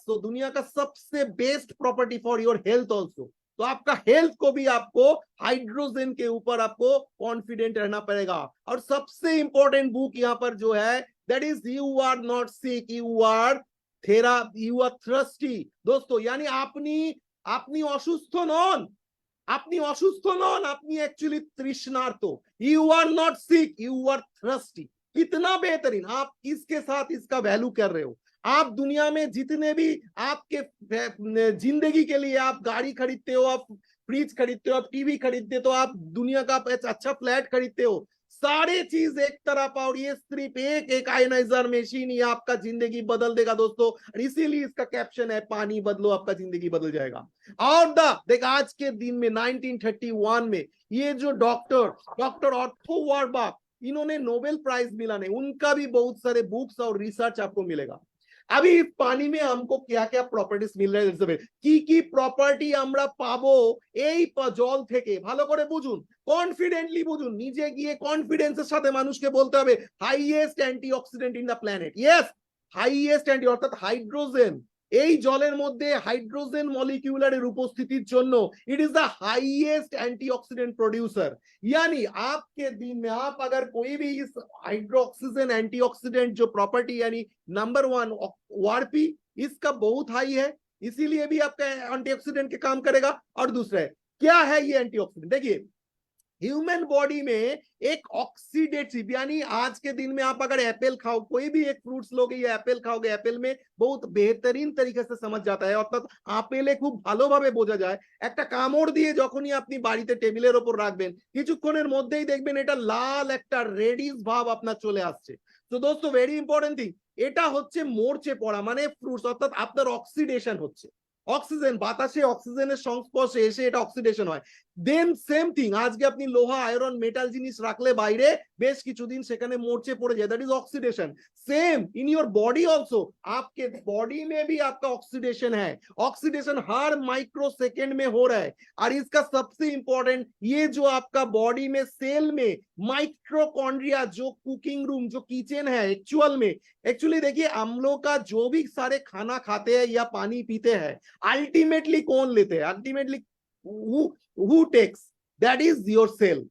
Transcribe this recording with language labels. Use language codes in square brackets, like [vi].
[hi] तो दुनिया का सबसे best property for your health also. तो आपका हेल्थ को भी आपको हाइड्रोजन के ऊपर आपको कॉन्फिडेंट रहना पड़ेगा। और सबसे इंपॉर्टेंट बुक यहाँ पर जो है, [en] That is you are not sick, you are you are thirsty. [bn] दोस्तों यानी আপনি অসুস্থ নন, আপনি অসুস্থ নন, আপনি [hi] actually तृष्णार्त। [en] You are not sick, you are thirsty. [hi] कितना बेहतरीन, आप इसके साथ इसका वैल्यू कर रहे हो। आप दुनिया में जितने भी आपके जिंदगी के लिए आप गाड़ी खरीदते हो, आप फ्रिज खरीदते हो, आप टीवी खरीदते हो, तो आप दुनिया का अच्छा फ्लैट खरीदते हो, सारे चीज एक तरफ, और ये सिर्फ एक आयनाइजर मशीन ये आपका जिंदगी बदल देगा दोस्तों। और इसीलिए इसका कैप्शन है, पानी बदलो आपका जिंदगी बदल जाएगा। और देख आज के दिन में 1931 में ये जो डॉक्टर ऑर्थो वॉरबाक, इन्होंने नोबेल प्राइज मिला नहीं, उनका भी बहुत सारे बुक्स और रिसर्च आपको मिलेगा। अभी इस पानी में हमको क्या क्या प्रॉपर्टीज मिल रहा है, [bn] কি প্রপার্টি আমরা পাবো এই জল থেকে, ভালো করে বুঝুন, কনফিডেন্টলি বুঝুন, নিজে গিয়ে কনফিডেন্সের সাথে মানুষকে বলতে হবে [en] Highest antioxidant in the planet. [bn] Yes, highest anti, অর্থাৎ হাইড্রোজেন, এই জলের মধ্যে হাইড্রোজেন মলিকিউলারের উপস্থিতির জন্য [en] It is the highest antioxidant producer. [hi] यानी आपके दिन में आप अगर कोई भी इस हाइड्रोक्सीजन एंटीऑक्सीडेंट जो प्रॉपर्टी यानी नंबर 1 वारपी, इसका बहुत हाई है, इसीलिए भी आपका एंटीऑक्सीडेंट के काम करेगा। और दूसरा है क्या है ये एंटीऑक्सीडेंट, देखिए ह्यूमन बॉडी में एक ऑक्सीडेटिव, यानी आज के दिन में आप अगर एप्पल खाओ, कोई भी एक फ्रूट्स लोगे या एप्पल खाओगे, एप्पल में बहुत बेहतरीन तरीके से समझ जाता है, अर्थात [bn] আপেলে খুব ভালোভাবে বোঝা যায়। একটা কামড় দিয়ে যখনই আপনি বাড়িতে টেবিলের উপর রাখবেন, কিছুক্ষণের মধ্যেই দেখবেন এটা লাল একটা রেডিশ ভাব আপনার চলে আসছে। তো দোস্ত [en] very important thing, [bn] এটা হচ্ছে মরচে পড়া, মানে ফ্রুটস, অর্থাৎ আপনার অক্সিডেশন হচ্ছে। অক্সিজেন, বাতাসে অক্সিজেনের সংস্পর্শে এসে এটা অক্সিডেশন হয়। [en] then same thing, [bn] আজকে আপনি লোহা, আয়রন, মেটাল জিনিস রাখলে বাইরে বেশ কিছুদিন সেখানে মরচে পড়ে যায়, [en] That is oxidation. Same in your body also, [hi] आपके बॉडी में भी आपका ऑक्सीडेशन है, ऑक्सीडेशन हर माइक्रो सेकेंड में हो रहा है। और इसका सबसे इंपॉर्टेंट, ये जो आपका बॉडी में सेल में माइक्रोकॉन्ड्रिया, जो कुकिंग रूम, जो किचन है एक्चुअली देखिए हम लोग का जो भी सारे खाना खाते हैं या पानी पीते हैं, अल्टीमेटली कौन लेते हैं, ultimately [en] who takes, that is your cell।